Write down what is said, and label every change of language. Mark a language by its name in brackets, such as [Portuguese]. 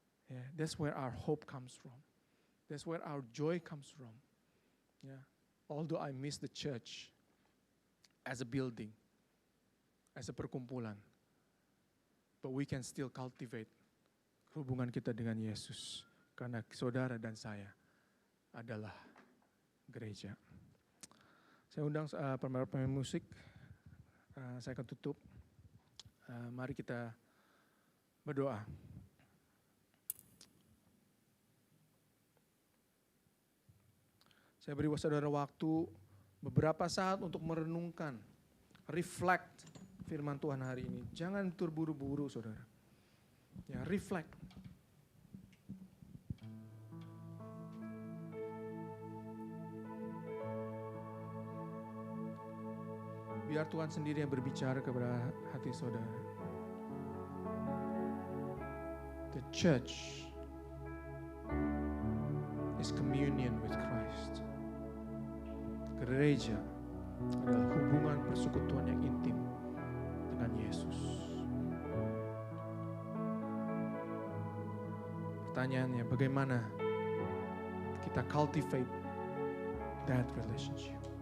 [English] Yeah, that's where our hope comes from. That's where our joy comes from. Yeah. Although I miss the church as a building, as a perkumpulan, but we can still cultivate [Indonesian] hubungan kita dengan Yesus. Karena saudara dan saya adalah gereja. Saya undang pemain musik. Saya akan tutup. Mari kita berdoa. Saya beri saudara waktu beberapa saat untuk merenungkan, reflect firman Tuhan hari ini. Jangan terburu-buru, saudara. Ya, reflect. Biar Tuhan sendiri yang berbicara kepada hati saudara. [English] The church is communion with Christ. [Indonesian] Gereja adalah hubungan persekutuan yang intim dengan Yesus. Pertanyaannya, bagaimana [English] kita cultivate that relationship.